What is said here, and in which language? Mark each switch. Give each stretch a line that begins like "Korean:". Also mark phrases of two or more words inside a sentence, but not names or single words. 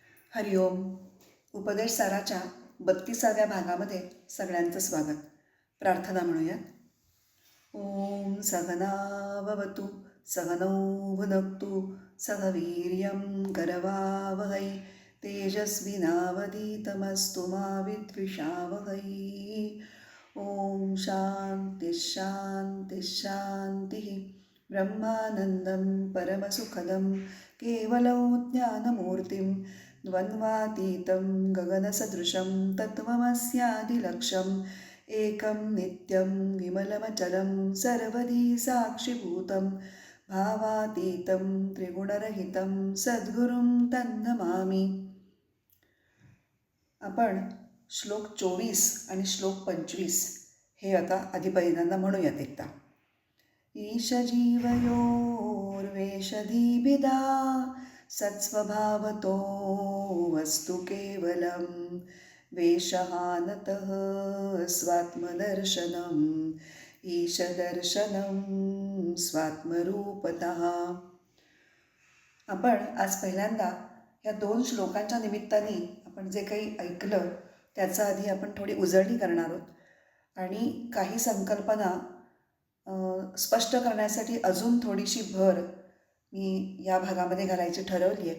Marathi: हरिओम. उपदेश साराच्या 32व्या भागामध्ये सगळ्यांचं स्वागत. प्रार्थना म्हणूयात.
Sanskrit: ओम सहनाववतु सहनौ भुनक्तु सह वीर्यं करवावहै तेजस्विनावधीतमस्तु मा विद्विषावहै. ओम शांती शांती शांती. ब्रह्मानंदं परमसुखदं केवलं ज्ञानमूर्तिं द्वन्द्वातीतं गगनसदृशं तत्त्वमस्यादिलक्ष्यम् एकं नित्यं विमलमचलं सर्वधी साक्षिभूतं भावातीतं त्रिगुणरहितं सद्गुरुं तन्नमामि.
Marathi: आपण श्लोक 24 आणि श्लोक 25 हे आता आधी पहिल्यांदा म्हणूयात एकदा.
Sanskrit: ईशजीवयोर्वेषधीभिदा सत्स्वभावतो वस्तु केवलं वेषहानतः स्वात्मदर्शनम् ईशदर्शनं स्वात्मरूपतः.
Marathi: आपण आज पहिल्यांदा या 2 श्लोकांच्या निमित्ताने आपण जे काही ऐकलं त्याचा आधी आपण थोडी उजळणी करणार आहोत आणि काही संकल्पना स्पष्ट करण्यासाठी अजून थोडीशी भर मी या भागामध्ये घालायची ठरवली आहे.